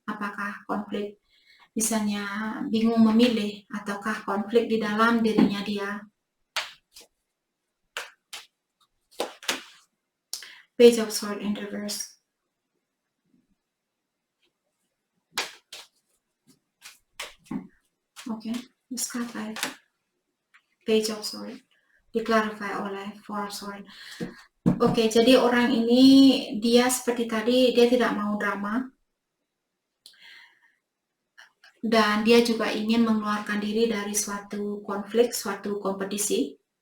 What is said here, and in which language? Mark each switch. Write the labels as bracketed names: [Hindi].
[Indonesian] Apakah konflik misalnya bingung memilih, ataukah konflik di dalam dirinya dia. [English] Page of Swords in reverse. Okay, let's clarify. Page of Swords. [Indonesian] Diklarify oleh Forsworth. Oke, jadi orang ini dia seperti tadi, dia tidak mau drama. Dan dia juga ingin mengeluarkan diri dari suatu konflik, suatu kompetisi.